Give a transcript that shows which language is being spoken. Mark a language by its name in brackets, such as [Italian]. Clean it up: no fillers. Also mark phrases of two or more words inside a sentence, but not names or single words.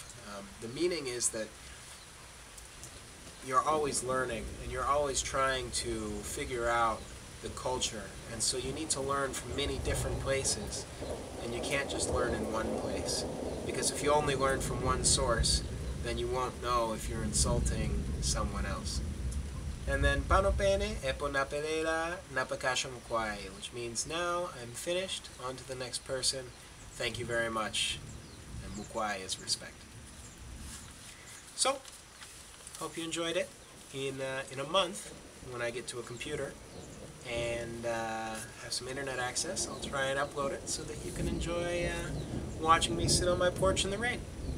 [English] The meaning is that you're always learning and you're always trying to figure out the culture, and so you need to learn from many different places, and you can't just learn in one place, because if you only learn from one source, then you won't know if you're insulting someone else. And then [Bemba] panopene epo napelela napakasha mkwai, [English] which means now I'm finished, on to the next person, thank you very much, and mukwai is respect. So, hope you enjoyed it. In a month, when I get to a computer and have some internet access, I'll try and upload it so that you can enjoy watching me sit on my porch in the rain.